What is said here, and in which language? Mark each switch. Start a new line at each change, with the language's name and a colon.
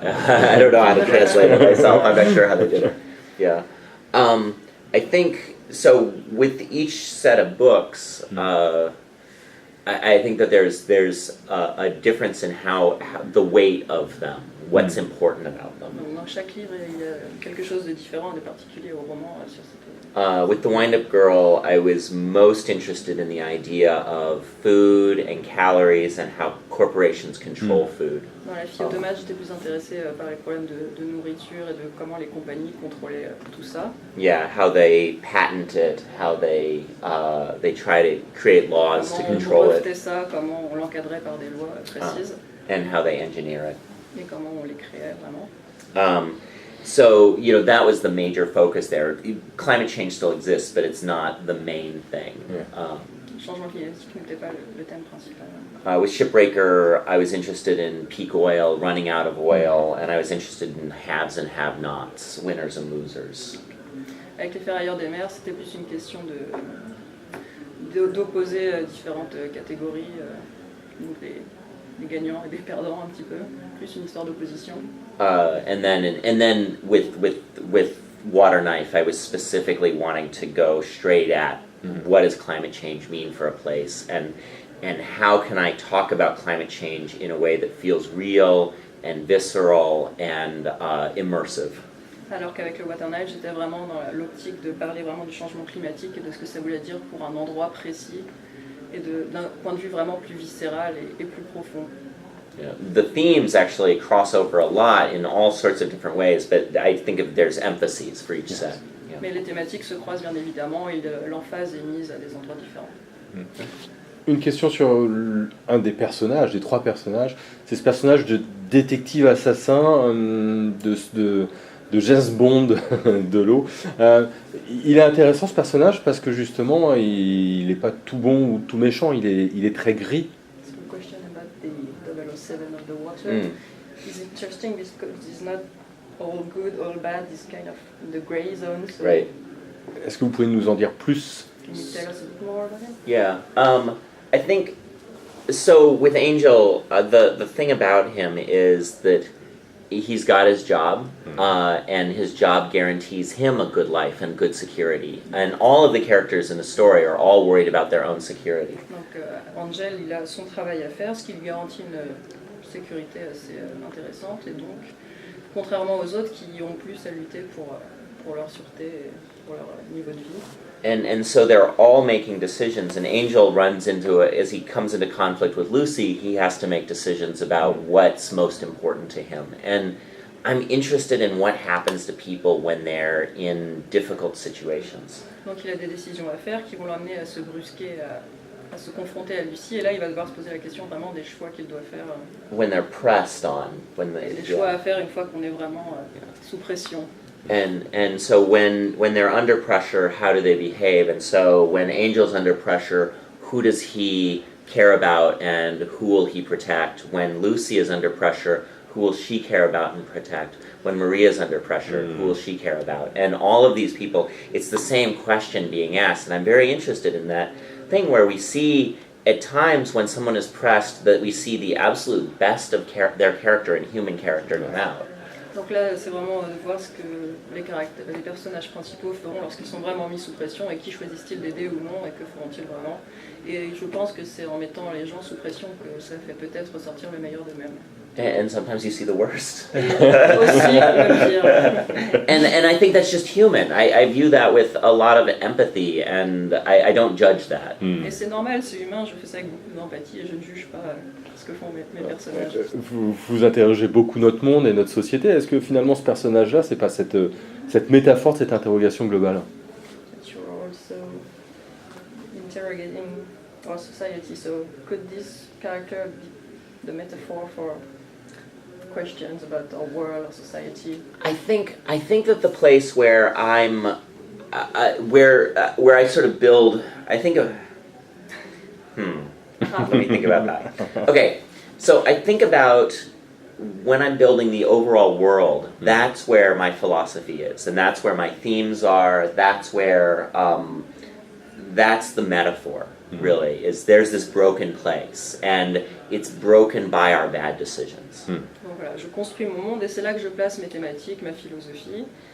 English: I don't know how to translate it myself. I'm not sure how they did it. Yeah. I think so. With each set of books, I think that there's a difference in how the weight of them. what's important about them.
French: Donc, dans chaque livre, il y a quelque chose de différent, de particulier au roman sur cette...
English: With The Wind-Up Girl, I was most interested in the idea of food and calories and how corporations control food.
French: Dans La fille automate, j'étais plus intéressée par les problèmes de nourriture et de comment les compagnies contrôlaient tout ça.
English: Yeah, how they patent it, how they try to create laws to
French: Comment
English: control
French: on
English: it,
French: brevetait ça, comment on l'encadrait par des lois précises,
English: and how they engineer it.
French: et comment on les créait vraiment.
English: So, that was the major focus there. Climate change still exists, but it's not the main thing. Yeah.
French: Le changement climatique n'était pas le thème principal.
English: With Shipbreaker, I was interested in peak oil, running out of oil, and I was interested in haves and have-nots, winners and losers.
French: Avec les ferrailleurs des mers, c'était plus une question d'opposer différentes catégories, donc les gagnants et des perdants un petit peu, plus une histoire d'opposition.
English: And then with Water Knife, I was specifically wanting to go straight at what does climate change mean for a place, and how can I talk about climate change in a way that feels real and visceral and immersive.
French: Alors qu'avec le Water Knife, j'étais vraiment dans l'optique de parler vraiment du changement climatique et de ce que ça voulait dire pour un endroit précis et d'un point de vue vraiment plus viscéral et plus profond.
English: The themes actually cross over a lot in all sorts of different ways, but I think there's emphases for each set. Yeah.
French: Mais les thématiques se croisent bien évidemment et l'emphase est mise à des endroits différents. Une question sur un des personnages, des trois personnages, c'est ce personnage de détective assassin de James Bond de l'eau. Il est intéressant ce personnage parce que justement il n'est pas tout bon ou tout méchant, il est très gris.
English: So the question about the 007 of the water is interesting because it's not all good, all bad, it's kind of the gray zone. So Right.
French: Est-ce que vous pouvez nous en dire plus?
English: Can you tell us a bit more about him? Yeah. I think so. With Angel, the thing about him is that he's got his job, and his job guarantees him a good life and good security. And all of the characters in the story are all worried about their own security.
French: Donc Angel, il a son travail à faire, ce qui lui garantit une sécurité assez intéressante, et donc, contrairement aux autres qui ont plus à lutter pour leur sûreté et pour leur niveau de vie.
English: And so they're all making decisions, and Angel runs into as he comes into conflict with Lucy, he has to make decisions about what's most important to him. And I'm interested in what happens to people when they're in difficult situations.
French: Donc il a des décisions à faire qui vont l'amener à se brusquer, à se confronter à Lucie, et là il va devoir se poser la question vraiment des choix qu'il doit faire.
English: When they're pressed on, when they
French: Des choix à faire une fois qu'on est vraiment sous pression.
English: And so when they're under pressure, how do they behave? And so when Angel's under pressure, who does he care about and who will he protect? When Lucy is under pressure, who will she care about and protect? When Maria's under pressure, who will she care about? And all of these people, it's the same question being asked. And I'm very interested in that thing where we see at times when someone is pressed that we see the absolute best of their character and human character come out.
French: Donc là, c'est vraiment de voir ce que les personnages principaux feront lorsqu'ils sont vraiment mis sous pression, et qui choisissent-ils d'aider ou non, et que feront-ils vraiment. Et je pense que c'est en mettant les gens sous pression que ça fait peut-être ressortir le meilleur d'eux-mêmes.
English: And sometimes you see the worst.
French: Aussi, le pire.
English: And I think that's just human. I view that with a lot of empathy, and I don't judge that.
French: Et c'est normal, c'est humain, je fais ça avec beaucoup d'empathie et je ne juge pas ce que font mes personnages. Vous interrogez beaucoup notre monde et notre société. Est-ce que finalement ce personnage-là, c'est pas cette métaphore, cette interrogation globale?
English: You're also interrogating our society, so could this character be the metaphor for questions about our world, our society? I think that the place where I'm, where I sort of build, I think of, let me think about that. Okay, so I think about when I'm building the overall world, that's where my philosophy is, and that's where my themes are, that's where, that's the metaphor, really, is there's this broken place, and it's broken by our bad decisions.
French: Donc voilà, je construis mon monde et c'est là que je place mes thématiques, ma philosophie.